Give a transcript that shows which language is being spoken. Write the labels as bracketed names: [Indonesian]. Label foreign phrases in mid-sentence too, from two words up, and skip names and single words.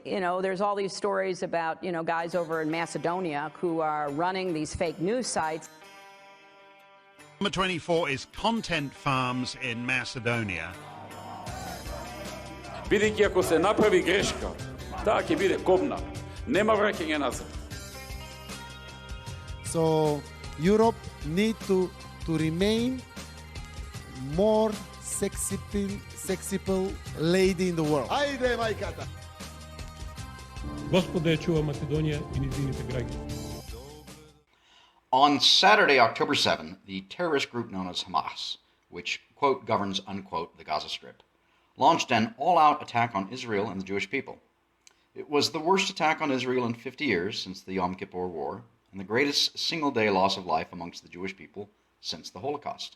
[English] there's all these stories about, guys over in Macedonia who are running these fake news sites. Number 24 is Content Farms in Macedonia. [Macedonian] Бидејќи ако се направи грешка, таа ќе биде кобна. Нема враќање назад. [English] So Europe need to remain more sexy lady in the world. [Macedonian] Ајде, мајката! Господа ја чува Македонија и низините граѓани. [English] On Saturday, October 7, the terrorist group known as Hamas, which, quote, governs, unquote, the Gaza Strip, launched an all-out attack on Israel and the Jewish people. It was the worst attack on Israel in 50 years since the Yom Kippur War, and the greatest single-day loss of life amongst the Jewish people since the Holocaust.